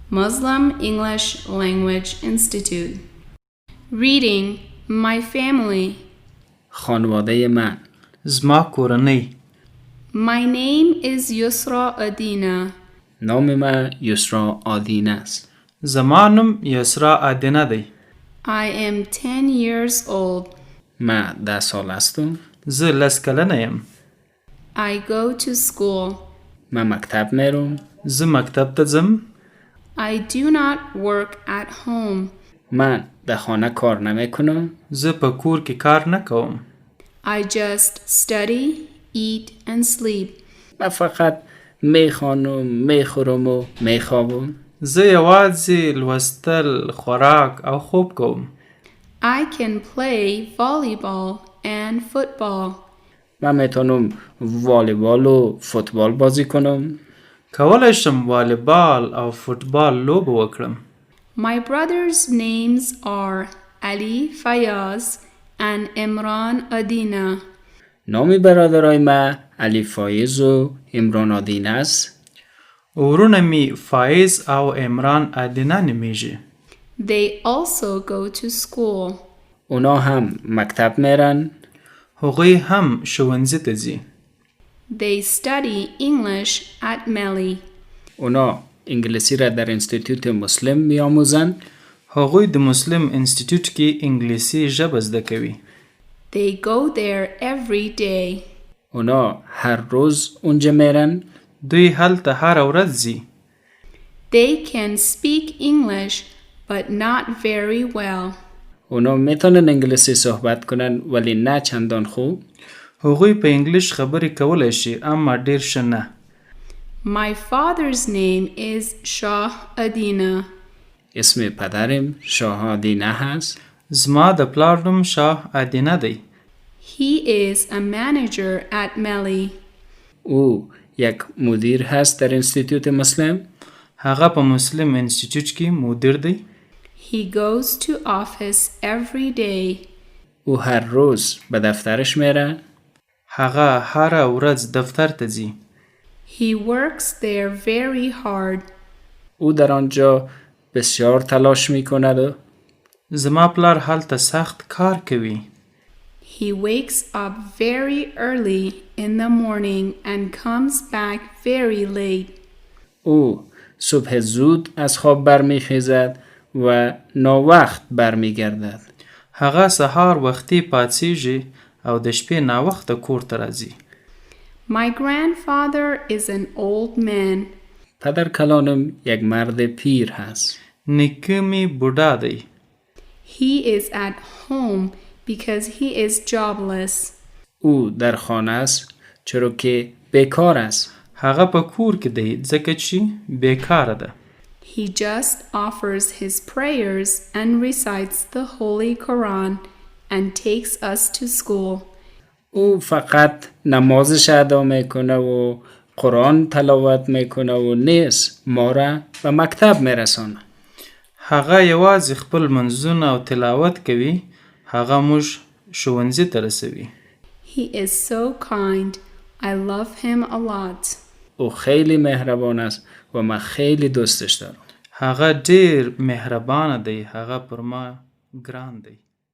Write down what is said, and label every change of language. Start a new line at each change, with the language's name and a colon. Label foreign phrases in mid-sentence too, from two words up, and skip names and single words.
English: Muslim English Language Institute. Reading My family.
Persian: خانواده من.
Pashto: زما کورنۍ.
English: My name is Yusra Adina.
Persian: نام من یسرا آدین است.
Pashto: زما نوم یسرا آدینه دی.
English: I am 10 years old.
Persian: من 10 سال هستم.
Pashto: زه 10 کلنه یم.
English: I go to school.
Persian: من مکتب میرم.
Pashto: زه مکتب ته ځم.
English: I do not work at home.
Persian: من در خانه کار نمیکنم.
Pashto: زه په کور کې کار نه کوم.
English: I just study, eat and sleep.
Persian: من فقط میخوانم، میخورم و میخوابم.
Pashto: زه یوازې لوستل، خوراک او خوب کوم.
English: I can play volleyball and football.
Persian: من میتونم والیبال و فوتبال بازی کنم.
Pashto: کولی شم والیبال او فوتبال لوبه وکړم.
English: My brothers' names are Ali Fayaz and Imran Adina.
Persian: نام برادرای من علی فایز و عمران آدین است.
Pashto: ورونه می فایز او عمران آدینه نمیږي.
English: They also go to school.
Persian: اونا هم مکتب میرن.
Pashto: هغوی هم ښوونځي ته ځي.
English: They study English at Melly.
Persian: اونا انگلیسی را در انستیتوت مسلم میآموزن.
Pashto: هغوی د مسلم انسټیټیوټ کې انګلیسي ژبه زده کوي.
English: They go there every day.
Persian: اونا هر روز اونجا میرن.
Pashto: دوی هلته هر ورځ ځي.
English: They can speak English but not very well.
Persian: اونا میتونن انگلیسی صحبت کنن ولی نه چندان خوب.
Pashto: هغوی په انګلیش خبرې کولی شي اما ډیر ښه نه.
English: My father's name is Shah Adina.
Persian: اسم پدرم شاه آدینه هست.
Pashto: زما د پلار نوم شاه آدینه دی.
English: He is a manager at Melly.
Persian: او یک مدیر هست در انستیتوت مسلم.
Pashto: هغه په مسلم انسټیټیوټ کې مدیر دی.
English: He goes to office every day.
Persian: او هر روز به دفترش میره.
Pashto: هغه هر ورځ دفتر ته ځي.
English: He works there very hard.
Persian: او در آنجا بسیار تلاش میکند.
Pashto: زما پلار هلته سخت کار کوي.
English: He wakes up very early in the morning and comes back very late.
Persian: او صبح زود از خواب برمیخیزد و ناوقت برمیگردد.
Pashto: هغه سهار وختي پاڅیږي او د شپې ناوخته کور ته راځي.
English: My grandfather is an old man.
Persian: پدر کلانم یک مرد پیر هست.
Pashto: نیکه می بوډا دی.
English: He is at home because he is jobless.
Persian: او در خانه است چرا که بیکار است.
Pashto: هغه په کور کې دی ځکه چې بیکاره ده.
English: He just offers his prayers and recites the Holy Quran and takes us to school.
Persian: او فقط نمازش ادا میکنه و قرآن تلاوت میکنه و نیز ما را به مکتب میرسانه.
Pashto: هغه یوازې خپل منځونه او تلاوت کوي. هغه موږ ښوونځي ته رسوي.
English: He is so kind. I love him a lot.
Persian: او خیلی مهربان است و من خیلی دوستش دارم.
Pashto: هغه ډیر مهربانه دی. هغه پر ما ګران دی.